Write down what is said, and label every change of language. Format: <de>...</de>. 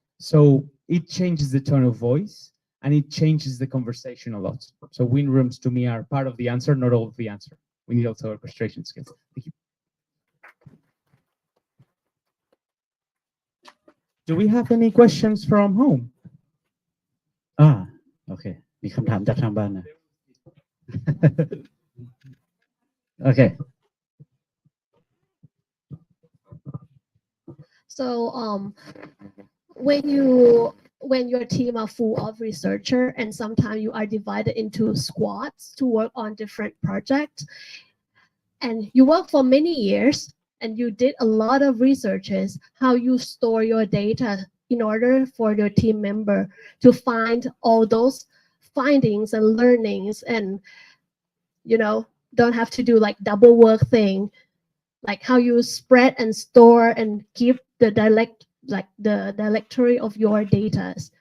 <en>So it changes the tone of voice and it changes the conversation a lot. So win rooms to me are part of the answer, not all of the answer. We need also orchestration skills. Thank you. Do we have any questions from home?</en> <th>โอเค มีคำถามจากทางบ้านนะ โอเค</th> <en>So when your team are full of researcher and sometimes you are divided into squads to work on different projects and you work for many years and you did a lot of researches, how you store your data in order for your team member to find all those findings and learnings and, you know, don't have to do like double work thing, like how you spread and store and keep the directory of your data.</en>